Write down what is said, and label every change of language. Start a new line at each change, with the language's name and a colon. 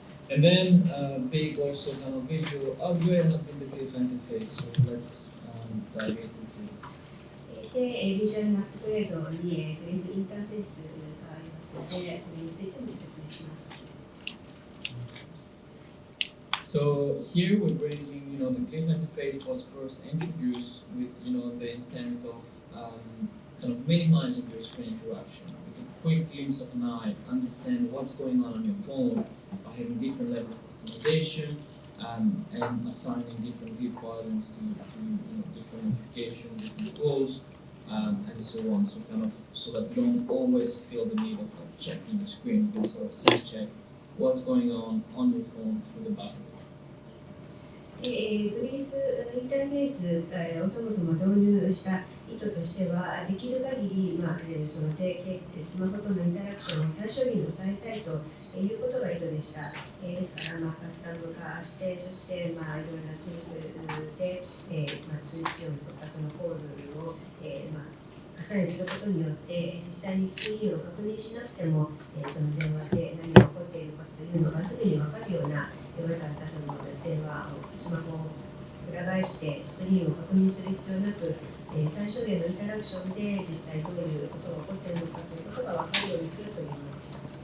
English: And then big also kind of visual upgrade has been the cliff interface. So let's dive into this.
Japanese: で、ビジュアルのアップグレードにクリフインターフェースがありますので、これについても説明します。
English: So here we're bringing, the cliff interface was first introduced with, the intent of kind of minimizing your screen interaction with a quick glimpse of an eye, understand what's going on your phone by having different levels of customization and assigning different requirements to different notifications, different goals, and so on. So that you don't always feel the need of checking the screen. You can sort of sense check what's going on your phone through the button.
Japanese: グリーフインターフェースをそもそも導入した意図としては、できる限り、そのスマホとのインタラクションを最小限に抑えたいということが意図でした。ですから、カスタム化して、そして、いろいろなクリックで、通知音とかそのコールを、アサインすることによって、実際にスクリーンを確認しなくても、その電話で何が起こっているかというのがすぐに分かるような、わざわざその電話をスマホを裏返してスクリーンを確認する必要なく、最小限のインタラクションで実際どういうことが起こっているのかということが分かるようにするというものでした。